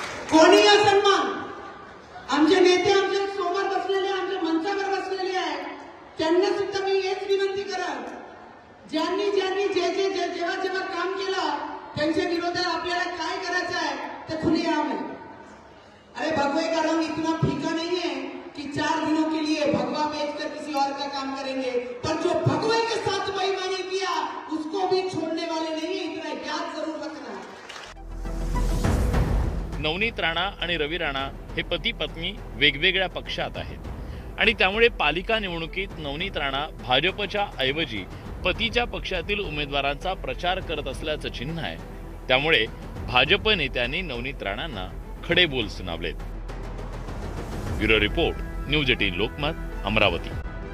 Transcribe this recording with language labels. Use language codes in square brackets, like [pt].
[mr] कोणी असन्मान, आमचे नेते आमच्या समोर बसलेले, आमच्या मंचावर बसलेले आहेत, त्यांना सुद्धा मी हेच विनंती करत, ज्यांनी जेव्हा जेव्हा काम केलं त्यांच्या विरोधात आपल्याला काय करायचं आहे ते खुलेआम आहे. [hi] अरे भगवे का रंग इतना फीका नहीं है कि 4 दिनों के लिए भगवा बेचकर किसी और का काम करेंगे, पर जो भगवे के साथ बेईमानी किया उसको भी छोड़ने वाले नहीं है, इतना याद जरूर रखना. [mr] नवनीत राणा आणि रवी राणा हे पती पत्नी वेगवेगळ्या पक्षात आहेत आणि त्यामुळे पालिका निवडणुकीत नवनीत राणा भाजपच्या ऐवजी पतीच्या पक्षातील उमेदवारांचा प्रचार करत असल्याचं चिन्ह आहे. त्यामुळे भाजप नेत्यांनी नवनीत राणांना खडे बोल सुनावलेत. Bureau report, news 18 Lokmat, Amravati.